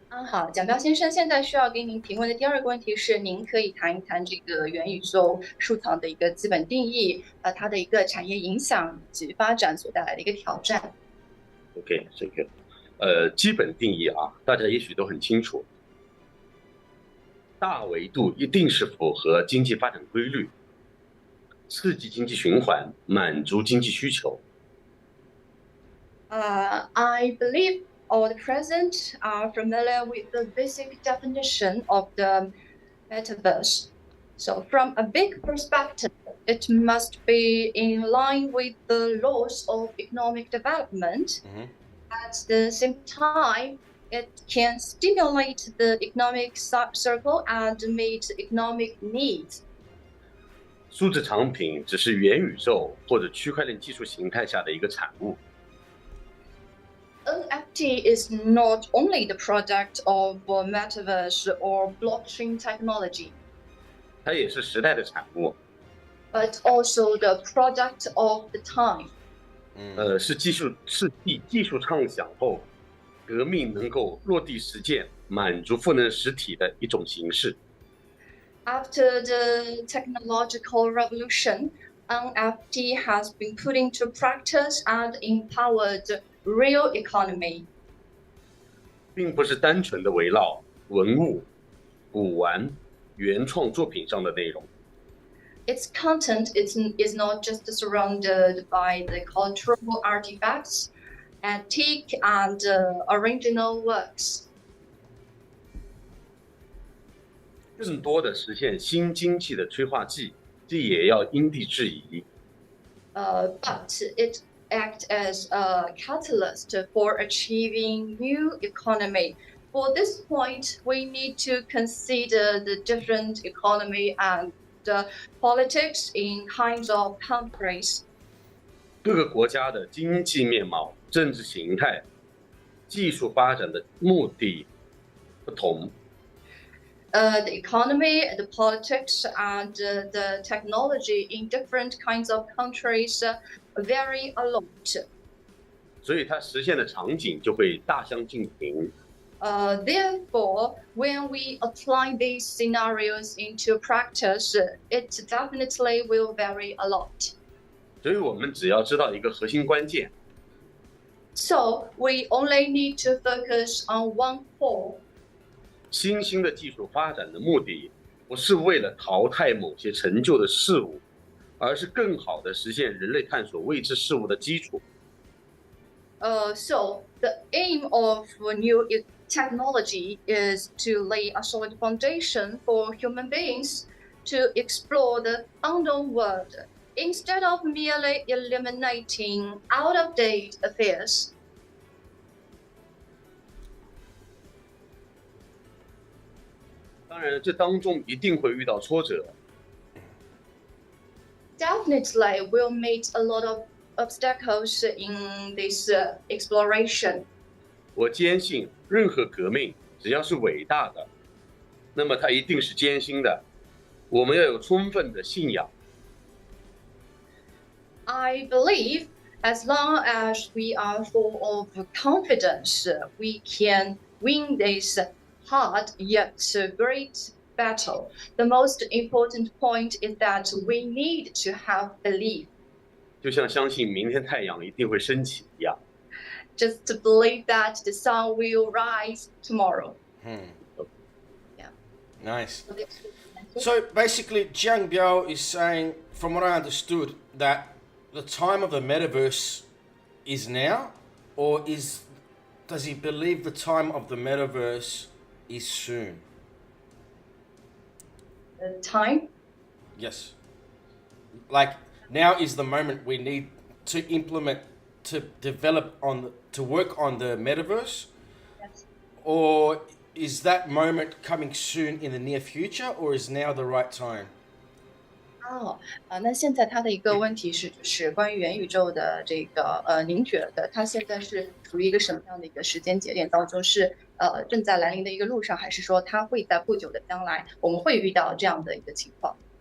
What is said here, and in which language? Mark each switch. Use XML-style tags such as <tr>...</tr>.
<zh>好，蒋彪先生，现在需要给您提问的第二个问题是，您可以谈一谈这个元宇宙数藏的一个基本定义，它的一个产业影响及发展所带来的一个挑战。 OK， 这个基本定义大家也许都很清楚，大维度一定是符合经济发展规律，刺激经济循环，满足经济需求。</zh> <en>I believe all the present are familiar with the basic definition of the Metaverse. So from a big perspective, it must be in line with the laws of economic development. At the same time, it can stimulate the economic circle and meet economic needs.</en> <zh>数字藏品只是元宇宙或者区块链技术形态下的一个产物。</zh> <en>NFT is not only the product of Metaverse or blockchain technology,</en> <zh>它也是时代的产物。</zh> <en>but also the product of the time.</en> <zh>是技术畅想后，革命能够落地实践，满足赋能实体的一种形式。</zh> <en>After the technological revolution, NFT has been put into practice and empowered real economy.</en> <zh>并不是单纯的围绕文物、古玩、原创作品上的内容。</zh> <en>Its content is not just surrounded by the cultural artifacts, antique and original works.</en> <zh>更多的实现新经济的催化剂，这也要因地制宜。</zh> <en>But it acts as a catalyst for achieving new economy. For this point, we need to consider the different economy and politics in kinds of countries.</en> <zh>各个国家的经济面貌、政治形态、技术发展的目的不同。</zh> <en>the economy, the politics, and the technology in different kinds of countries vary a lot.</en> <zh>所以它实现的场景就会大相径庭。</zh> <en>Therefore, when we apply these scenarios into practice, it definitely will vary a lot.</en> <zh>所以我们只要知道一个核心关键，</zh> <en>So we only need to focus on one core.</en> <zh>新兴的技术发展的目的不是为了淘汰某些陈旧的事物，而是更好地实现人类探索未知事物的基础。</zh> <en>So the aim of new technology is to lay a solid foundation for human beings to explore the unknown world instead of merely eliminating out-of-date affairs.</en> <zh>当然，这当中一定会遇到挫折。</zh> <en>Definitely will meet a lot of obstacles in this exploration.</en> <zh>我坚信，任何革命只要是伟大的，那么它一定是艰辛的。我们要有充分的信仰。</zh> <en>I believe as long as we are full of confidence, we can win this hard yet great battle. The most important point is that we need to have belief.</en> <zh>就像相信明天太阳一定会升起一样。</zh> <en>Just to believe that the sun will rise tomorrow. Yeah. Nice. So basically, Jiang Biao is saying, from what I understood, that the time of the metaverse is now, or does he believe the time of the metaverse is soon? The time? Yes. Like now is the moment we need to implement, to develop to work on the metaverse, Yes. or is that moment coming soon in the near future, or is now the right time?</en> <zh>那现在他的一个问题是关于元宇宙的这个您觉得它现在是处于一个什么样的一个时间节点当中？是正在来临的一个路上，还是说它会在不久的将来我们会遇到这样的一个情况？</zh>